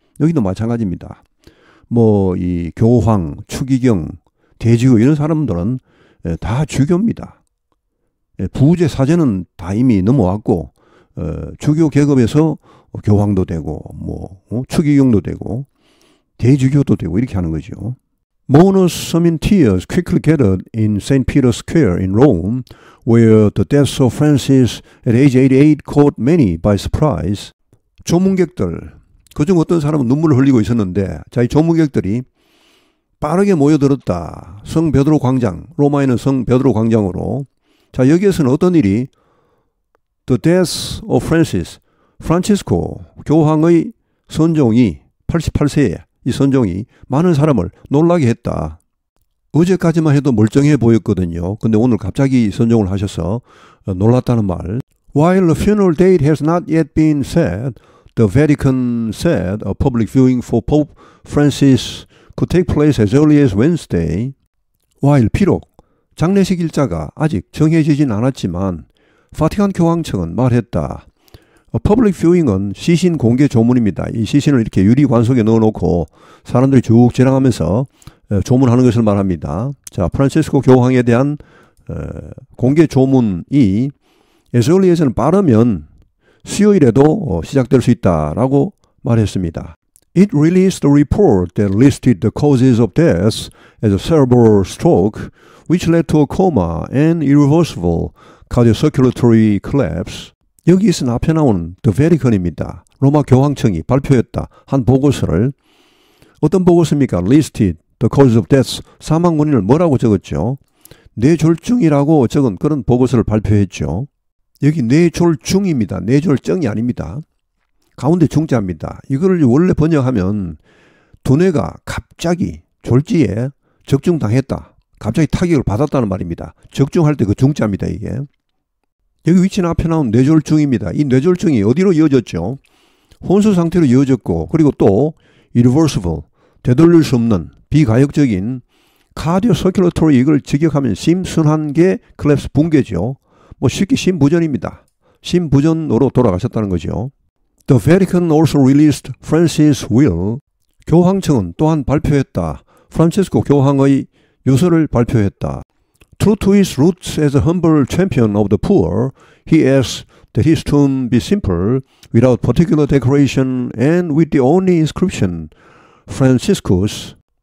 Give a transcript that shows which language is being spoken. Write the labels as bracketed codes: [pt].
[ko] 여기도 마찬가지입니다. 뭐 이 교황, 추기경, 대주교 이런 사람들은 다 주교입니다. 부제 사제는 다 이미 넘어왔고 주교 계급에서 교황도 되고 뭐 추기경도 되고 대주교도 되고 이렇게 하는 거죠. [en] Mourners in tears quickly gathered in St. Peter's Square in Rome, where the death of Francis at age 88 caught many by surprise. [ko] 조문객들, 그중 어떤 사람은 눈물을 흘리고 있었는데, 자, 이 조문객들이 빠르게 모여들었다. 성 베드로 광장, 로마에는 성 베드로 광장으로. 자, 여기에서는 어떤 일이 [en] The death of Francis, [ko] 프란치스코 교황의 선종이 88세에 이 선종이 많은 사람을 놀라게 했다. 어제까지만 해도 멀쩡해 보였거든요. 근데 오늘 갑자기 선종을 하셔서 놀랐다는 말. [en] While the funeral date has not yet been set, the Vatican said a public viewing for Pope Francis could take place as early as Wednesday. [ko] While 비록 장례식 일자가 아직 정해지진 않았지만 바티칸 교황청은 말했다. 퍼블릭 뷰잉은 시신 공개 조문입니다. 이 시신을 이렇게 유리관 속에 넣어놓고 사람들이 쭉 지나가면서 조문하는 것을 말합니다. 자, 프란체스코 교황에 대한 공개 조문이 [en] as early as [ko] 는 빠르면 수요일에도 시작될 수 있다라고 말했습니다. [en] It released a report that listed the causes of death as a cerebral stroke, which led to a coma and irreversible cardiocirculatory collapse. [ko] 여기서 앞에 나온 [en] The Vatican [ko] 입니다. 로마 교황청이 발표했다 한 보고서를 어떤 보고서입니까? [en] Listed the causes of death. [ko] 사망 원인을 뭐라고 적었죠? 뇌졸중이라고 적은 그런 보고서를 발표했죠. 여기 뇌졸중입니다. 뇌졸증이 아닙니다. 가운데 중자입니다. 이거를 원래 번역하면 두뇌가 갑자기 졸지에 적중당했다. 갑자기 타격을 받았다는 말입니다. 적중할 때 그 중자입니다. 이게. 여기 위치는 앞에 나온 뇌졸중입니다. 이 뇌졸중이 어디로 이어졌죠? 혼수 상태로 이어졌고 그리고 또 irreversible, 되돌릴 수 없는 비가역적인 cardiocirculatory 이걸 직역하면 심순환계 collapse 붕괴죠. 뭐 쉽게 심부전입니다. 심부전으로 돌아가셨다는 거죠. [en] The Vatican also released Francis' will. [ko] 교황청은 또한 발표했다. 프란체스코 교황의 유서를 발표했다. [en] True to his roots as a humble champion of the poor, he asks that his tomb be simple, without particular decoration, and with the only inscription, Franciscus.